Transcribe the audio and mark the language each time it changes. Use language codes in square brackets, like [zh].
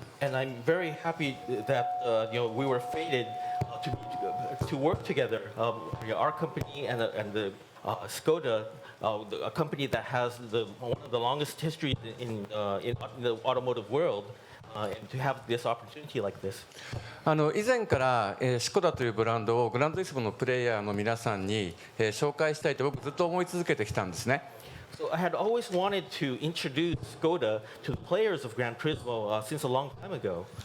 [en] And I'm very happy that we were fated to work together. Our company and the Škoda, a company that has one of the longest history in the automotive world. And to have this opportunity like this. [ja] 以前からシコダというブランドをグランツーリスモのプレイヤーの皆さんに紹介したいと僕ずっと思い続けてきたんですね。 [en] So I had always wanted to introduce Škoda to the players of Gran Turismo since a long time ago.